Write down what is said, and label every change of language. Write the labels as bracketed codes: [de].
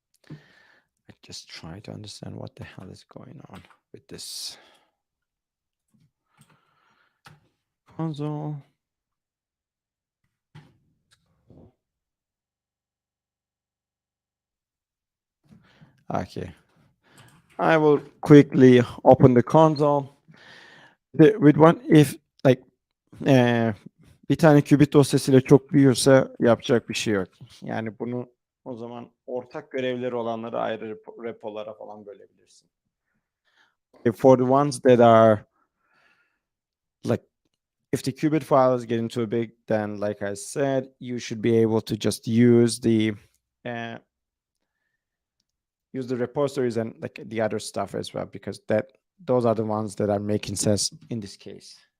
[en] I just try to understand what the hell is going on with this console. Okay. I will quickly open the console. With one if like [tr] bir tane qubit dosyasıyla çok büyürse yapacak bir şey yok. Yani bunu o zaman ortak görevleri olanları ayrı repolara falan bölebilirsin. [en] For the ones that are like if the qubit file is getting too big, then like I said, you should be able to just use the use the repositories and like the other stuff as well, because those are the ones that are making sense in this case.